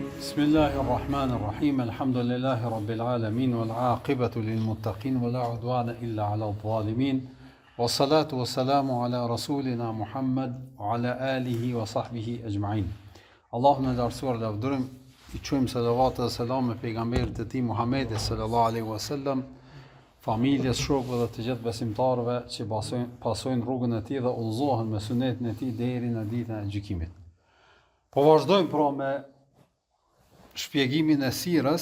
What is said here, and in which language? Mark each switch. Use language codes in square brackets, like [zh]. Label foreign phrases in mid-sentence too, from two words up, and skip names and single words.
[ar] بسم الله الرحمن الرحيم. الحمد لله رب العالمين والعاقبة للمتقين ولا عدوان إلا على الظالمين. والصلاة والسلام على رسولنا محمد وعلى آله وصحبه أجمعين. [sq] Allahumma lartësuar lavdërim, I quajmë salavat dhe selam me pejgamberin e tij Muhammedit [ar] صلى الله عليه وسلم, [sq] familjes, shokëve dhe të gjithë besimtarëve që pasojnë rrugën e tij dhe udhëzohen me sunetin e tij deri në ditën e gjykimit. Po vazhdojmë pra me shpjegimin e sirës.